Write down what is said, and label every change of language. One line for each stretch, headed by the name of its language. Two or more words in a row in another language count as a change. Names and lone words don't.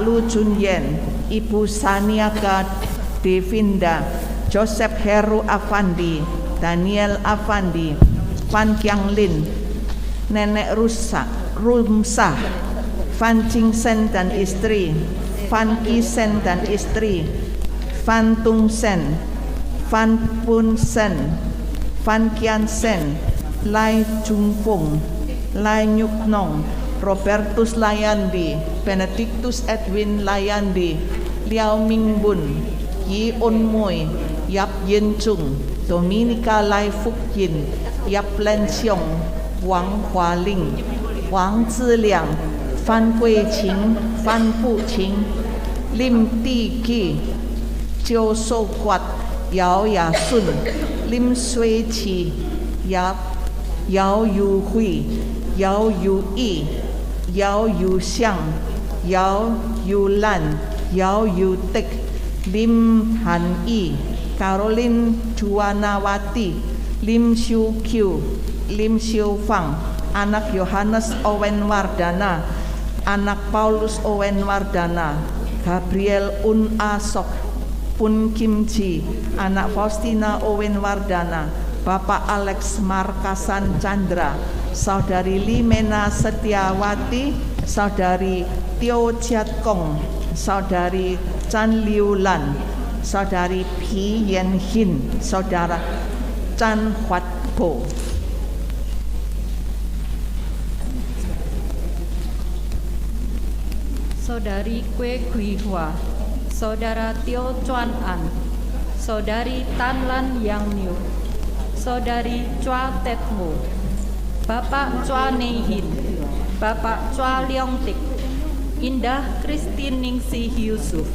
Indonesian: Lu Chun Yen, Ibu Saniaga Devinda, Joseph Heru Afandi, Daniel Afandi, Fan Kiang Lin, Nenek Rumsah, Fan Ching Sen dan istri, Fan Ki Sen dan istri, Fan Tung Sen, Fan Pun Sen, Fan Kian Sen, Lai Chung Fung, Lai Nyuk Nong, Robertus Layandi, Benedictus Edwin Layandi, Liao Ming Bun, Yi Un Mui, Yap Yin Chung, Dominica Lai Fuk Yin, Yap Len Xiong, Wang Hua Ling, Wang Ziliang, Fan Gui Qing, Fan Bu Qing, Lim Di Ki, Jiu Shou Guat, Yao Ya Sun, Lim Sui Qi, Yao Yu Hui, Yao Yu Yi, Yao Yu Xiang, Yao Yu Lan, Yao Yu Tek, Lim Han Yi, Caroline Juwanawati, Lim Xiu Qiu, Lim Xiu Fang, anak Yohanes Owen Wardana, anak Paulus Owen Wardana, Gabriel Un Asok, Pun Kim Ji, anak Faustina Owen Wardana, Bapak Alex Markasan Chandra, Saudari Limena Setiawati, Saudari Tio Chiat Kong, Saudari Chan Liu Lan, Saudari Pi Yen Hin, Saudara Chan Huat Po. Saudari Kue Gui Hua, Saudara Tio Chuan An, Saudari Tan Lan Yang Niu, Saudari Chua Tet Mo, Bapak Chua Nei Hin, Bapak Chua Leong Tik, Indah Christine Ningsih Yusuf,